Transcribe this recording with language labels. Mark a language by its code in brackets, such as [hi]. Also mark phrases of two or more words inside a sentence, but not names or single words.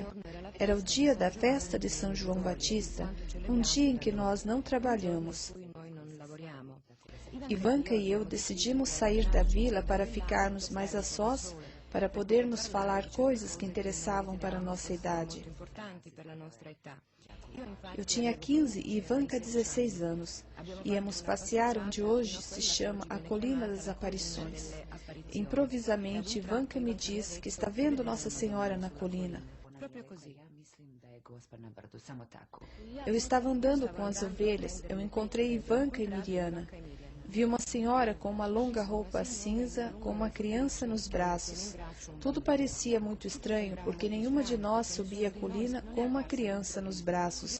[pt] Era o dia da festa de São João Batista, um dia em que nós não trabalhamos. [it] Noi non lavoriamo. [pt] Ivanka e eu decidimos sair da vila para ficarmos mais a sós, para podermos falar coisas que interessavam para a nossa idade. [it] Importanti per la nostra età. [pt] Eu tinha 15 e Ivanka 16 anos. Íamos passear onde hoje se chama a Colina das Aparições. Improvisamente, Ivanka me diz que está vendo Nossa Senhora na colina. [it] Proprio così. [pt] Eu estava andando com as ovelhas, eu encontrei Ivanka e Miriana. Vi uma senhora com uma longa roupa cinza, com uma criança nos braços. Tudo parecia muito estranho, porque nenhuma de nós subia a colina com uma criança nos braços.